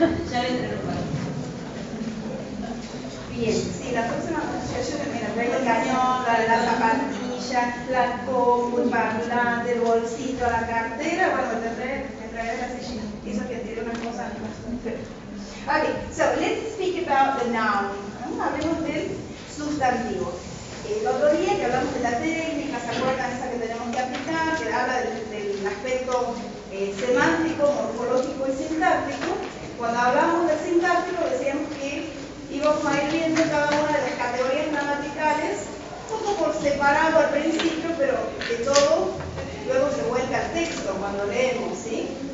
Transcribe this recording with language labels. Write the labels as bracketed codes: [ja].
[es] Ya vendré un par. Bien, sí, la próxima pronunciación, mira, traigo el cañón, la zapatilla, la compu, el parlante, el bolsito, la cartera, bueno, te traeré la silla. Eso que tiene una cosa bastante fea. [en] Okay, so let's speak about the noun. [es] Hablemos del sustantivo. El otro día que hablamos de la técnica, ¿se acuerdan esa que tenemos que aplicar? Que habla del aspecto semántico, morfológico y sintáctico. Cuando hablamos de sintáctico decíamos que íbamos a ir viendo cada una de las categorías gramaticales, un poco por separado al principio, pero que todo luego se vuelca al texto cuando leemos, ¿sí?